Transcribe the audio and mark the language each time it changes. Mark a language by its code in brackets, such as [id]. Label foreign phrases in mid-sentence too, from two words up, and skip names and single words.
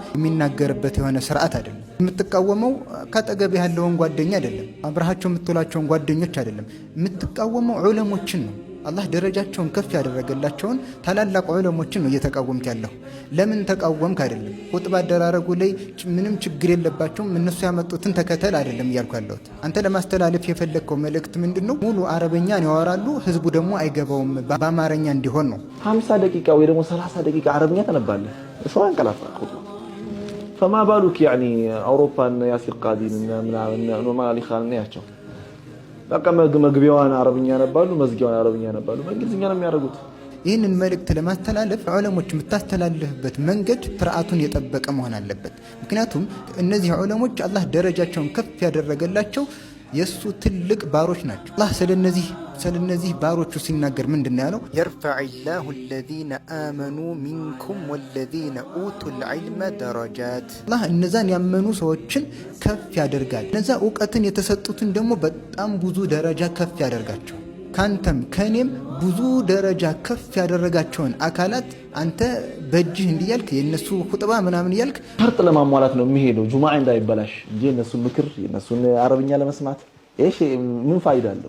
[am] የሚናገርበት የሆነ ስርዓት አይደለም። የምትቃወመው ካጠገብ ያለውን ጓደኛ አይደለም፣ አብረሃቸው የምትውላቸውን ጓደኞች አይደለም። የምትቃወመው ዑለሞችን ነው። አላህ ደረጃቸውን ከፍ ያደረገላቸውን ታላላቅ ዑለሞችን ነው እየተቃወምክ ያለው። ለምን ተቃወምክ አይደለም። ኹጥባ አደራረጉ ላይ ምንም ችግር የለባቸውም፣ እነሱ ያመጡትን ተከተል አይደለም እያልኩ ያለሁት። አንተ ለማስተላለፍ የፈለግከው መልእክት ምንድነው? ሙሉ አረበኛን ያወራሉ፣ ህዝቡ ደግሞ አይገባውም፣ በአማርኛ እንዲሆን ነው። 50 ደቂቃ ወይ ደግሞ 30 ደቂቃ አረብኛ ተነባለህ። ሰው አንቀላፋ [ar] فما بالك يعني أوروبا ياسر قادين نورمالي خالنا ياچو [am] በቃ መግቢያዋን አረብኛ ያነባሉ፣ መዝጊያዋን አረብኛ ያነባሉ፣ በእንግሊዝኛ ነው የሚያደርጉት። ይህንን መልእክት ለማስተላለፍ ዑለሞች የምታስተላልፍበት መንገድ ስርዓቱን የጠበቀ መሆን አለበት። ምክንያቱም እነዚህ ዑለሞች አላህ ደረጃቸውን ከፍ ያደረገላቸው የሱ ትልቅ ባሮች ናቸው። አላህ ስለነዚህ ባሮቹ ሲናገር ምንድነው ያለው? የርፈዕላሁ [ar] الذين آمنوا منكم والذين أوتوا العلم درجات። [am] አላህ እነዛን ያመኑ ሰዎችን ከፍ ያደርጋል፣ እነዛ ዕውቀትን የተሰጡትን ደግሞ በጣም ብዙ ደረጃ ከፍ ያደርጋቸው። ካንተም ከኔም ብዙ ደረጃ ከፍ ያደረጋቸውን አካላት አንተ በእጅህ እንዲያልክ የነሱ ኹጥባ ምናምን እያልክ ፈርጥ ለማሟላት ነው የሚሄደው ጁማዓ እንዳይበላሽ እንጂ የነሱን ምክር የነሱን አረብኛ ለመስማት እሺ ምን ፋይዳ አለው?